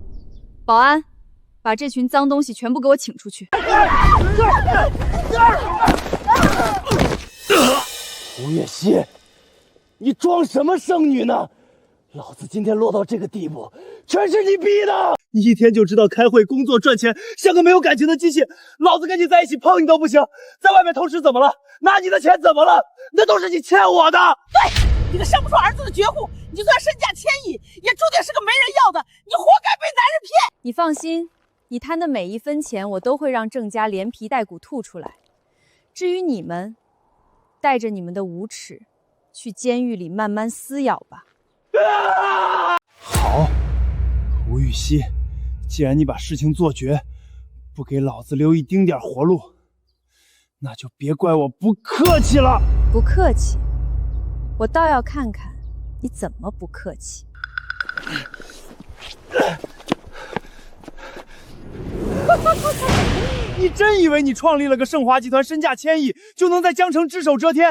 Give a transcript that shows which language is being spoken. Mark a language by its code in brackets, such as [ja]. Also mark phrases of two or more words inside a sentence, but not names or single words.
[zh] 保安，把這群髒東西全部給我請出去。吳月熙，你裝什麼聖女呢？老子今天落到這個地步，全是你逼的！你一天就知道開會、工作、賺錢，像個沒有感情的機器。老子跟你在一起碰你都不行，在外面偷吃怎麼了？拿你的錢怎麼了？那都是你欠我的。對，你個生不出兒子的絕戶，你就算身價1000億，也注定是個沒人要的。你活該被男人騙。你放心，你貪的每一分錢，我都會讓鄭家連皮帶骨吐出來。至於你們，帶着你們的無恥，去監獄裡慢慢撕咬吧。好，吳玉溪，既然你把事情做絕，不給老子留一丁點活路，那就別怪我不客氣了。不客氣？我倒要看看你怎麼不客氣。你真以為你創立了個盛華集團，身價1000億，就能在江城只手遮天？